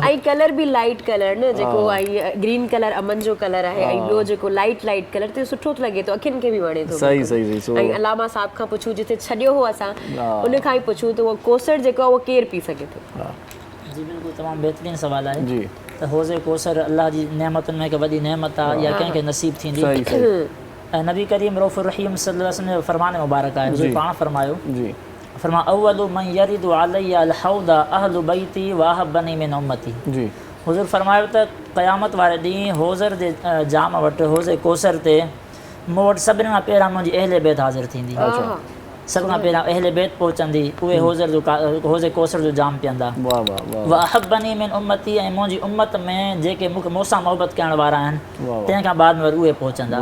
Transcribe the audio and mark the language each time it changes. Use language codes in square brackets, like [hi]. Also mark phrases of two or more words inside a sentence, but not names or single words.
[sd] ऐं कलर बि [en] light colour [sd] न, जेको ऐं [en] green colour [sd] अमन जो कलर आहे, ऐं ॿियो जेको [en] light colour [sd] ते सुठो थो लॻे थो, अखियुनि खे बि वणे थो। सही सही सही। ऐं अलामा साहब खां पुछूं, जिथे छॾियो हो असां उन खां ई पुछूं त उहो कोसर जेको आहे उहो केरु पी सघे थो? जी बिल्कुलु तमामु बहितरीनु सवालु आहे। जी त हौज़े कोसर अल्लाह जी नेमतुनि में हिकु वॾी नेमत आहे, या कंहिंखे नसीब थींदी। सही सही। ऐं नबी करीम [ar] الرؤوف الرحيم صلى الله عليه وسلم [sd] जो फरमान मुबारक आहे, हुज़ूर पाण फरमायो, जी [ar] फरमा أول من يرد علي الحوض أهل بيتي وأحبني من أمتي. [sd] जी हुज़ूर फरमायो त क़यामत वारे ॾींहुं हौज़र जे जाम वटि, हौज़े कोसर ते मूं वटि सभिनी खां पहिरां मुंहिंजी अहले बैत हाज़िर थींदी। सभिनी खां पहिरां अहले बैत पहुचंदी, उहे हौज़े कोसर जो जाम पीअंदा। वाह वाह वाह। [ar] وأحبني من أمتي, [sd] ऐं मुंहिंजी उम्मत में जेके मूंसां मोहबत करण वारा आहिनि तंहिंखां बाद में उहे पहुचंदा।